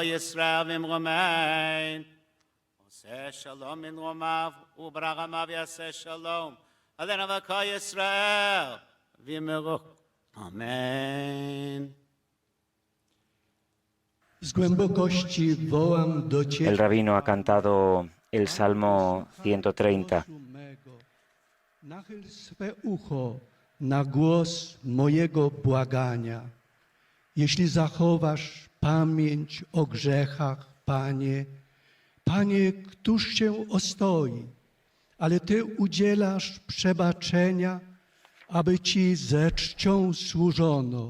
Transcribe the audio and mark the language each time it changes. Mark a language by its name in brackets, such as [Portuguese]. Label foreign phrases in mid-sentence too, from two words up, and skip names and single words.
[Hebrew] ישראל ואמרו עושה שלום מן רומיו וברחמיו יעשה שלום עלינו וכל ישראל ואמרו אמן. [Polish] Z głębokości wołam do Ciebie. [Spanish] El rabino ha cantado el Salmo 130. [Polish] Nachyl swe ucho na głos mojego błagania. Jeśli zachowasz pamięć o grzechach, Panie, Panie, któż Cię ostoi? Ale Ty udzielasz przebaczenia, aby Ci ze czcią służono.